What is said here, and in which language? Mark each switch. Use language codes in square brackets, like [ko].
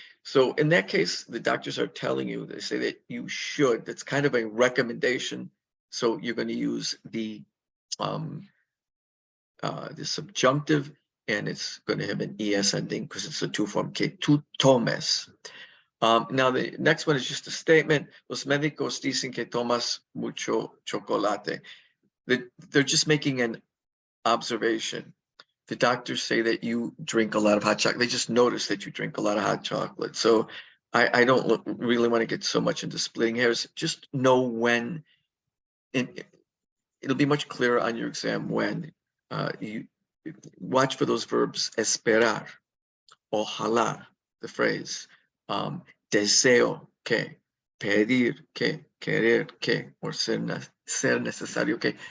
[en] So in that case, the doctors are telling you, they say that you should. That's kind of a recommendation. So you're going to use the subjunctive, and it's going to have an es ending because it's a two form, [es] que tú tomes. [en] Now the next one is just a statement. [es] Los médicos dicen que tomas mucho chocolate. [en] They're just making an observation. The doctors say that you drink a lot of hot chocolate. They just notice that you drink a lot of hot chocolate. So I don't really want to get so much into splitting hairs. Just know when, and it'll be much clearer on your exam when you watch for those verbs esperar, ojalá, the phrase, [es] deseo que, pedir que, querer que, [en] or [es] ser necesario que.